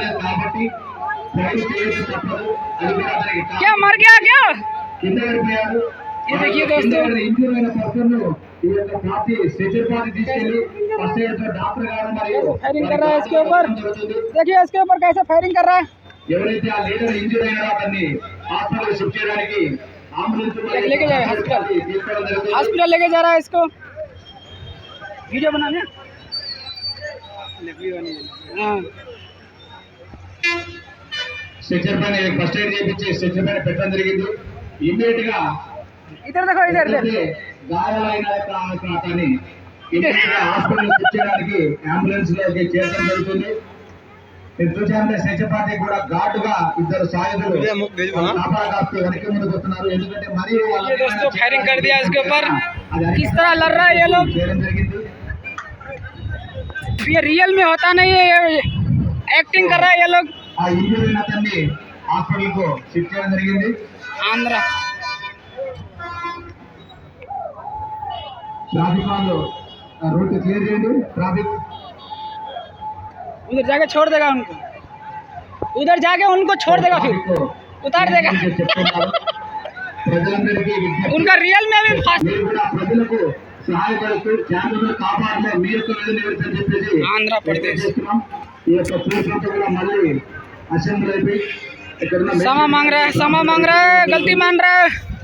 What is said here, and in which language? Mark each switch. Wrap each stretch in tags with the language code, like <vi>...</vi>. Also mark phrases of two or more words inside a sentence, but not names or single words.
<hi>क्या मर गया क्या? ये देखिए दोस्तों फायरिंग कर रहा है इसके ऊपर। देखिए इसके ऊपर कैसे फायरिंग कर रहा है।</hi> <te>ఎవరైతే ఆ లీడర్ ఇంజూర్ అయినారో అతన్ని</te> <en>hospital shift</en> <te>చేయడానికి అంబులెన్స్</te> <hi>लेके जाए हॉस्पिटल लेके जा रहा है इसको। वीडियो बनाने</hi> <te>స్ట్రెచర్ పైన</te> <en>first aid</en> <te>చేయించి స్ట్రెచర్ పైన పెట్టడం జరిగింది. ఇమ్మీడియట్ గా</te> <hi>इधर देखो, इधर</hi> <te>గాయాలైన అతన్ని ఇమ్మీడియట్ గా</te> <en>hospital shift</en> <te>చేయడానికి అంబులెన్స్ లోకి చేర్చడం జరుగుతుంది. చూసారంటే స్ట్రెచర్ పార్టీ కూడా ఘాటుగా ఇద్దరు సాయుధులు కాపాడాస్తూ వెనక్కి ముందుకు వస్తున్నారు. ఎందుకంటే మరి</te> <hi>फायरिंग कर दिया इसके ऊपर। किस तरह लड़ रहा है ये लोग।</hi> <te>చేయడం జరిగింది.</te> <hi>ये रियल में होता नहीं है, ये एक्टिंग कर रहा है ये लोग।</hi> <te>ఆ ఇంజూర్ అయిన అతన్ని హాస్పిటల్ కు షిఫ్ట్ చేయడం జరిగింది.</te> <hi>आंध्र</hi> <te>ట్రాఫిక్ వాళ్ళు</te> <en>route clear</en> <te>చేయండి. ట్రాఫిక్</te> <hi>उधर जाके छोड़ देगा उनको, उधर जाके उनको छोड़ देगा, फिर उतार देगा।</hi> <te>ప్రజలందరికీ</te> <hi>उनका रियल में भी फास्ट।</hi> <te>మీరు కూడా ప్రజలకు సహాయపడుతూ జాగ్రత్తగా కాపాడలే మీతో నిలబెడతారని చెప్పేసి ఆంధ్ర ప్రదేశ్ ఈ యొక్క పోలీసులతో కూడా మళ్ళీ అసెంబ్లీ అయిపోయి ఇక్కడ</te> <hi>क्षमा मांग रहा है, गलती मान रहा है।</hi>